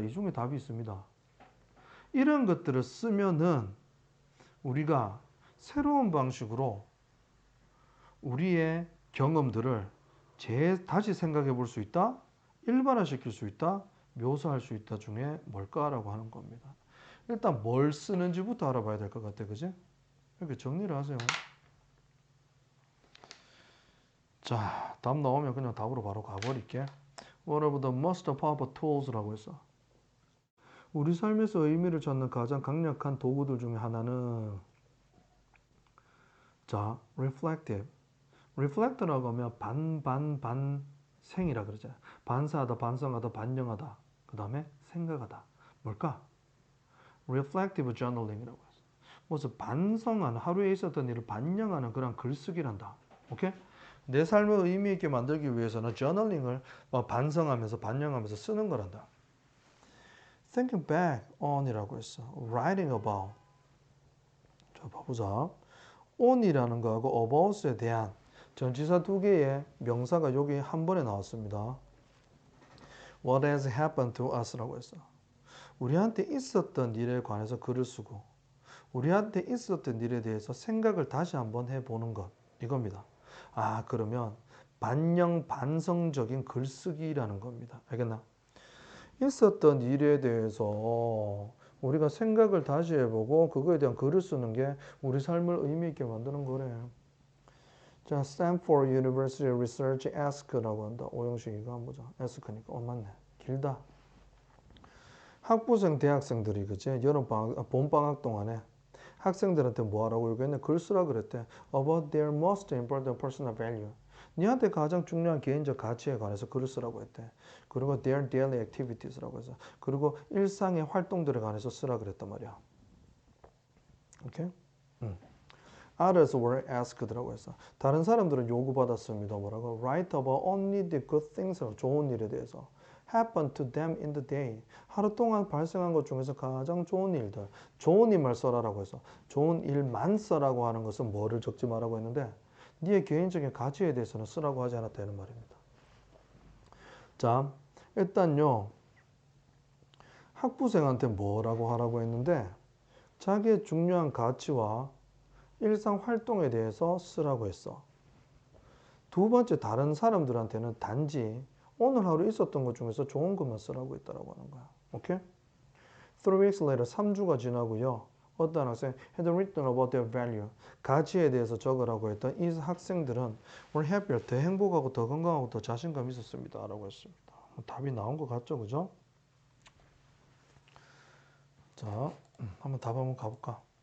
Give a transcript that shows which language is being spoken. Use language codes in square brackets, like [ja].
[ko] 이 중에 답이 있습니다. 이런 것들을 쓰면은 우리가 새로운 방식으로 우리의 경험들을 다시 생각해 볼 수 있다, 일반화시킬 수 있다, 묘사할 수 있다 중에 뭘까라고 하는 겁니다. 일단 뭘 쓰는지부터 알아봐야 될 것 같아, 그지? 이렇게 정리를 하세요. 자, 답 나오면 그냥 답으로 바로 가버릴게. [en] What are the most powerful tools라고 했어. [ko] 우리 삶에서 의미를 찾는 가장 강력한 도구들 중에 하나는 자, reflective. reflect라고 하면 반생이라 그러죠. 반사하다, 반성하다, 반영하다. 그 다음에 생각하다. 뭘까? reflective journaling이라고 했어. 무슨 반성하는, 하루에 있었던 일을 반영하는 그런 글쓰기란다. 오케이? 내 삶을 의미 있게 만들기 위해서는 journaling을 반성하면서 반영하면서 쓰는 거란다. [en] thinking back on이라고 했어. writing about. [ko] 자, 봐보자. on이라는 거하고 about에 대한 전치사 두 개의 명사가 여기 한 번에 나왔습니다. [en] What has happened to us라고 했어. [ko] 우리한테 있었던 일에 관해서 글을 쓰고 우리한테 있었던 일에 대해서 생각을 다시 한번 해보는 것 이겁니다. 그러면 반영 반성적인 글쓰기라는 겁니다. 알겠나? 있었던 일에 대해서 우리가 생각을 다시 해보고 그거에 대한 글을 쓰는 게 우리 삶을 의미 있게 만드는 거래. 자, Stanford University Research Ask라고 한다. 오형식 이거 한번 보자. Ask니까 맞네. 길다. 학부생 대학생들이 그제 봄방학 동안에 학생들한테 뭐 하라고 얘기했냐? 글 쓰라 그랬대. [en] About their most important personal value. [ko] 니한테 가장 중요한 개인적 가치에 관해서 글을 쓰라고 했대. 그리고 [en] their daily activities [ko] 라고 해서. 그리고 일상의 활동들에 관해서 쓰라 그랬단 말이야. 오케이? [en] Others were asked라고 해서. [ko] 다른 사람들은 요구받았습니다. 뭐라고? [en] Write about only the good things. [ko] 좋은 일에 대해서. [en] Happen to them in the day. [ko] 하루 동안 발생한 것 중에서 가장 좋은 일들. 좋은 일만 써라라고 해서. 좋은 일만 써라고 하는 것은 뭐를 적지 말라고 했는데 네의 개인적인 가치에 대해서는 쓰라고 하지 않았다는 말입니다. 자, 일단요. 학부생한테 뭐라고 하라고 했는데 자기의 중요한 가치와 일상 활동에 대해서 쓰라고 했어. 두 번째, 다른 사람들한테는 단지 오늘 하루 있었던 것 중에서 좋은 것만 쓰라고 했다라고 하는 거야. 오케이? [en] 3 weeks later, [ko] 3주가 지나고요. 어떤 학생 [en] had written about their value. [ko] 가치에 대해서 적으라고 했던 이 학생들은 [en] were happier, [ko] 더 행복하고 더 건강하고 더 자신감 있었습니다. 라고 했습니다. 답이 나온 것 같죠? 그죠? 자, 한번 답 한번 가볼까?